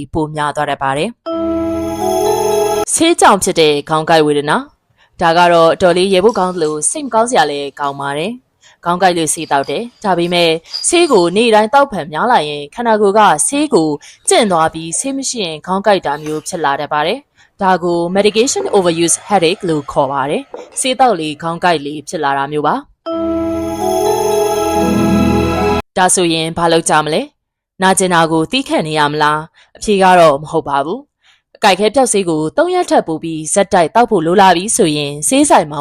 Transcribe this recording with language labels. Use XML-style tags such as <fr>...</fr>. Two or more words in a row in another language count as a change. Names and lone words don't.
<my>ပိုများသွားတတ်ပါတယ်။ဆေးကြောင့်ဖြစ်တဲ့ခေါင်းကိုက်ဝေဒနာဒါကတော့တော်လေးရေဖို့ကောင်းသလိုစိတ်မကောင်းစရာလည်းကောင်းပါတယ်။ခေါင်းကိုက်လေးဆေးတောက်တယ်ဒါပေမဲ့ဆေးကိုနေ့တိုင်းတောက်ဖန်များလာရင်ခန္ဓာကိုယ်ကဆေးကိုကျင့်သွားပြီးဆေးမရှိရင်ခေါင်းကိုက်တာမျိုးဖြစ်လာတတ်ပါတယ်ဒါကို</my> <en>medication overuse headache</en> <my>လို့ခေါ်ပါတယ်ဆေးတောက်လေခေါင်းကိုက်လေဖြစ်လာတာမျိုးပါ ဒါဆိုရင်ဘာလုပ်ကြမလဲနာကျင်တာကိုတီးခတ်နေရမလားအဖြေကတော့မဟုတ်ပါဘူးအကိုက်ခဲပြောက်ဆေးကို3ရက်ထပ်ပို့ပြီးဇက်တိုက်တောက်ဖို့လိုလာပြီဆိုရင်ဆေးဆိုင်မှာ</my>